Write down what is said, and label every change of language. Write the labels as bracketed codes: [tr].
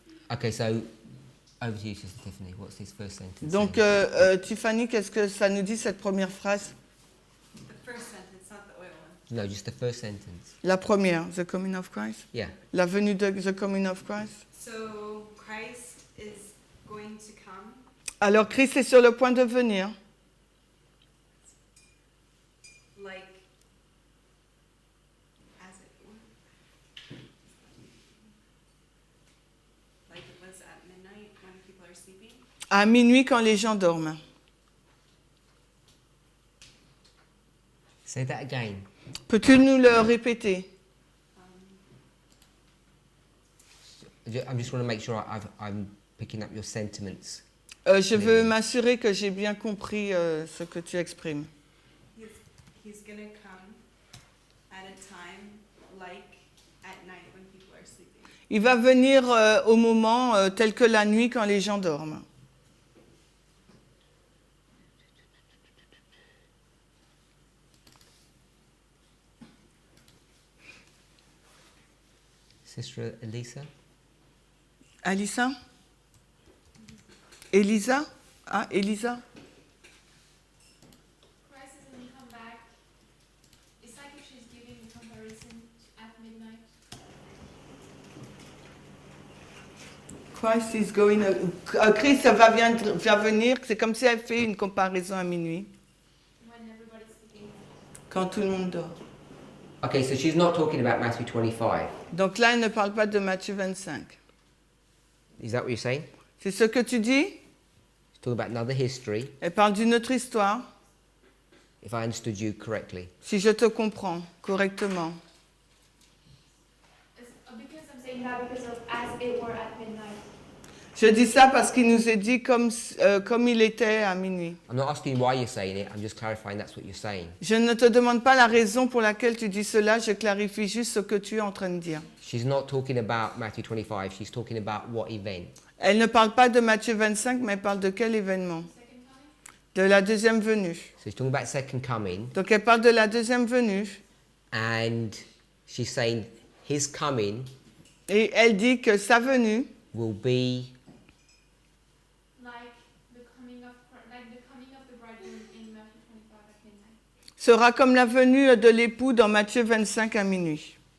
[en] Okay, so over to you, Sister Tiffany. What's this first sentence? [fr] Donc, Tiffany, qu'est-ce que ça nous dit cette première phrase? [en] The first sentence, not the oil one. No, just the first sentence. [fr] La première, [en] the coming of Christ. Yeah. [fr] La venue de [en] the coming of Christ. So Christ is going to come. [fr] Alors, Christ est sur le point de venir. [en] Like, as it were. Like it was at midnight when people are sleeping. [fr] À minuit quand les gens dorment. [en] Say that again. [fr] Peux-tu nous le répéter? [en] I'm just want to make sure I'm picking up your sentiments. [fr] Je veux m'assurer que j'ai bien compris ce que tu exprimes. [en] He's going to come at a time like at night when people are sleeping. [fr] Il va venir au moment tel que la nuit quand les gens dorment. [en] Sister Elisa? Alissa? Elisa? Ah, Elisa? Christ is going to come back. It's like if she's giving a comparison at midnight. Christ is going. [fr] Christ va venir. C'est comme si elle fait une comparaison à minuit, [en] When everybody's sleeping. [fr] quand tout le monde dort. [en] Okay, so she's not talking about Matthew 25. [fr] Donc là, elle ne parle pas de Matthieu 25. [en] Is that what you're saying? [fr] C'est ce que tu dis? [en] She's talking about another history, [fr] Elle parle d'une autre histoire, [en] if I understood you correctly. [fr] si je te comprends correctement. [en] Because I'm saying that because of as it were at midnight. [fr] Je dis ça parce qu'il nous est dit comme il était à minuit. [en] I'm not asking why you're saying it, I'm just clarifying that's what you're saying. [fr] Je ne te demande pas la raison pour laquelle tu dis cela, je clarifie juste ce que tu es en train de dire. [en] She's not talking about Matthew 25, she's talking about what event? [fr] Elle ne parle pas de Matthieu 25, mais elle parle de quel événement? [en] Second coming? [fr] De la deuxième venue. [en] So she's talking about second coming, [fr] Donc elle parle de la deuxième venue, [en] and she's saying his coming [fr] et elle dit que sa venue [en] will be Like the coming of the bridegroom in Matthew 25 at midnight. [fr] sera comme la venue de l'époux dans Matthieu 25 à minuit.